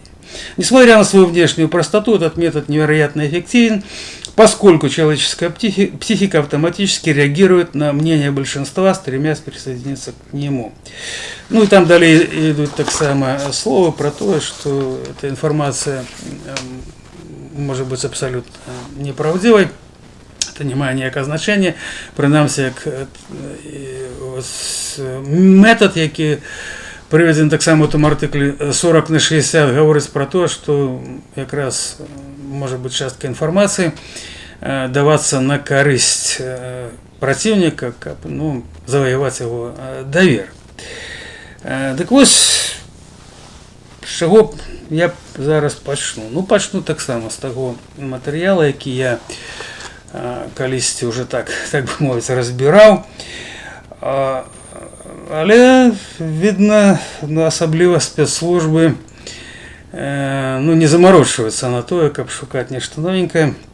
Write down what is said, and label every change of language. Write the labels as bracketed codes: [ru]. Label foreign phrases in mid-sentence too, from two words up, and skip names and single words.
[ru] Несмотря на свою внешнюю простоту, этот метод невероятно эффективен, поскольку человеческая психика автоматически реагирует на мнение большинства, стремясь присоединиться к нему. И там далее идут так само слова про то, что эта информация может быть абсолютно неправдивой. [be] Это не мае ніякага значення. Прынамсі, метод, які прыведзены таксама ў тым артыкле 40/60, гаворыць [ru] про то, что [be] якраз [ru] может быть [be] частка информации даваться на карысць противника, каб [ru] завоевать его [be] давер. Так вось, з чаго я зараз пачну? Пачну таксама з таго матэрыяла, які я калісьці уже так бы мовіць разбіраў. Але видно, асабліва спецслужбы не замарочваюцца на тое, каб шукаць нешта новенькае.